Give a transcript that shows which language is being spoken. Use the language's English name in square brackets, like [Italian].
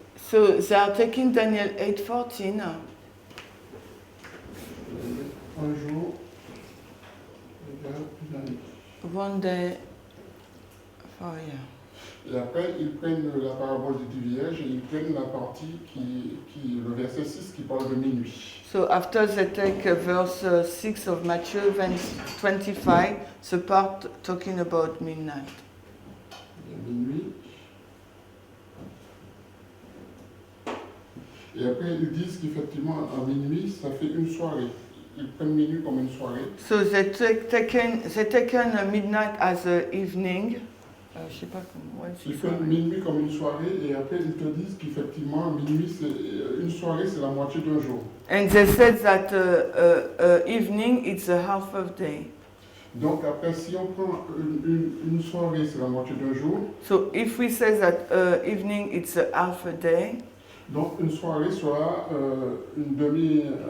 [English] So, they are taking Daniel 8:14. [French] Ils mettent un jour égale une année. [English] One day for a year. [French] Et après, ils prennent la parabole des 10 vierges et ils prennent la partie le verset 6 qui parle de minuit. [English] So after they take verse 6 of Matthew 25, the part talking about midnight. [French] Il y a minuit. Et après, ils disent qu'effectivement, à minuit, ça fait une soirée. Ils prennent minuit comme une soirée. [English] So they taken midnight as an evening. [French] Je sais pas comment. Ils prennent minuit comme une soirée et après, ils te disent qu'effectivement, minuit, une soirée, c'est la moitié d'un jour. [English] And they said that evening it's a half of day. [French] Donc après, si on prend une soirée, c'est la moitié d'un jour. [English] So if we say that evening it's a half a day, [French] Donc une soirée sera une demi...